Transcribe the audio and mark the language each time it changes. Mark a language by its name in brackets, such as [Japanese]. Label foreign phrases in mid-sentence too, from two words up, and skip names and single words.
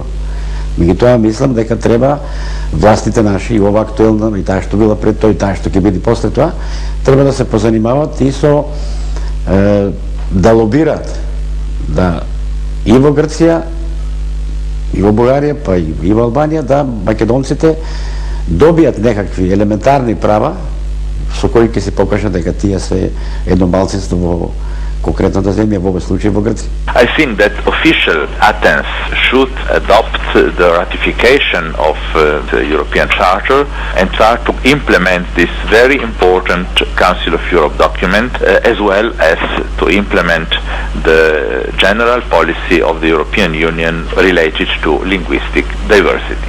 [Macedonian] Меѓутоа мислам дека треба властите наши и ова актуелно и таа што била пред тоа и таа што ќе биде после тоа, треба да се позанимават и со да лобираат да и во Грција, и во Бугарија, па и во Албанија, да македонците добијат некакви елементарни права со кои ќе се покажат дека тие се едно малцинство во конкретната земја, во овој случај во Грција. [English] I think that official Athens should adopt the ratification of the European Charter and try to implement this very important Council of Europe document as well as to implement the general policy of the European Union related to linguistic diversity.